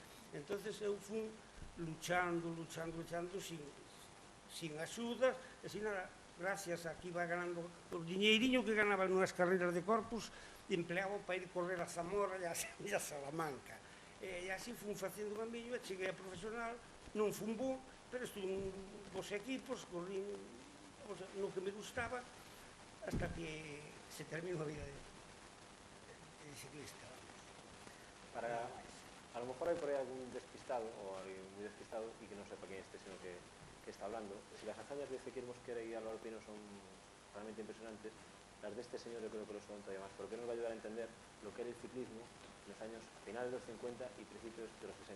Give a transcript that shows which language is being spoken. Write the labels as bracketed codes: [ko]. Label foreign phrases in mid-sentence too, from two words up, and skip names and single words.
[gl] Entonces, eu fui luchando sin axudas, e sin nada, [es] gracias a que iba ganando [gl] o diñeiriño que ganaba nunhas carreras de corpus, empleaba para ir correr a Zamora e a Salamanca. E así fui facendo o camiño, e cheguei a profesional, non fun bo, pero estuve en bons equipos, corrín pues, no que me gustaba, [es] hasta que se terminó [gl] a vida de ciclista. [es] A lo mejor hay por ahí algún despistado, o alguien muy despistado, y que no sepa quién es este señor que está hablando. Si las hazañas de ciclismo que era Álvaro Pino son realmente impresionantes, las de este señor yo creo que lo son todavía más, porque nos va a ayudar a entender lo que era el ciclismo en los años finales de los 50 y principios de los 60.